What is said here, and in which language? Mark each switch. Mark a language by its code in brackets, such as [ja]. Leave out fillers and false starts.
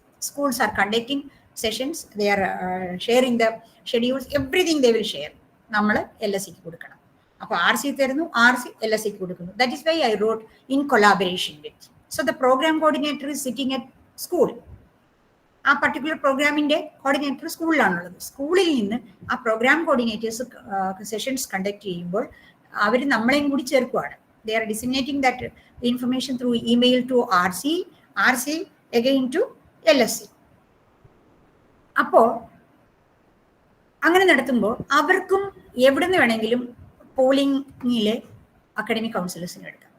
[en] Schools are conducting sessions, they are sharing the schedules, everything they will share. [ml] നമ്മൾ LSC കൊടുക്കണം. അപ്പോൾ R C തരുന്നു, R C LSC കൊടുക്കുന്നു. [en] That is why I wrote in collaboration with. So the programme coordinator is sitting at school. [ml] ആ particular പ്രോഗ്രാമിന്റെ coordinator സ്കൂളിലാണുള്ളത്. സ്കൂളിൽ നിന്ന് ആ പ്രോഗ്രാം കോർഡിനേറ്റേഴ്സ് സെഷൻസ് കണ്ടക്ട് ചെയ്യുമ്പോൾ അവർ നമ്മളെയും കൂടി ചേർക്കുവാണ്. [en] They are disseminating that information through email to RC, RC again to LSC. [ml] അപ്പോൾ അങ്ങനെ നടത്തുമ്പോൾ അവർക്കും എവിടെ നിന്ന് വേണമെങ്കിലും പോളിംഗിലെ അക്കാഡമിക് കൗൺസിലേഴ്സിനെ എടുക്കാം.